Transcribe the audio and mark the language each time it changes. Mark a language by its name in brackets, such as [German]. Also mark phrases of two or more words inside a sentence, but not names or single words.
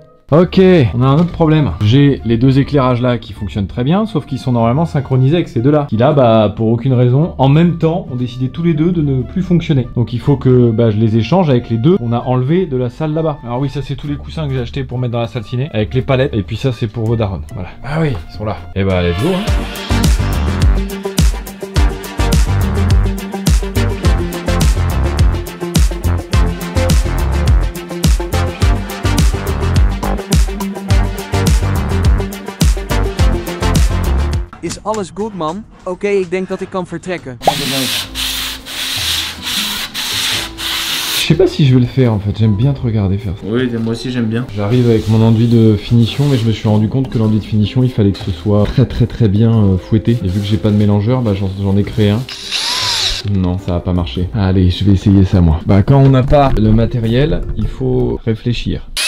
[French] Ok, on a un autre problème. J'ai les deux éclairages là qui fonctionnent très bien, sauf qu'ils sont normalement synchronisés avec ces deux là. Qui là, bah pour aucune raison, en même temps, ont décidé tous les deux de ne plus fonctionner. Donc il faut que je les échange avec les deux qu'on a enlevés de la salle là-bas. Alors oui, ça c'est tous les coussins que j'ai achetés pour mettre dans la salle ciné, avec les palettes. Et puis ça c'est pour vos darons. Voilà. Ah oui, ils sont là. Et bah [English] let's go [French] hein. [Dutch] Is alles goed, man? Oké, ik denk dat ik kan vertrekken. [French] Je sais pas si je vais le faire en fait, j'aime bien te regarder faire ça. Oui, moi aussi j'aime bien. J'arrive avec mon enduit de finition, mais je me suis rendu compte que l'enduit de finition, il fallait que ce soit très bien fouetté. Et vu que j'ai pas de mélangeur, bah j'en ai créé un. Non, ça va pas marcher. Allez, je vais essayer ça moi. Bah quand on n'a pas le matériel, il faut réfléchir.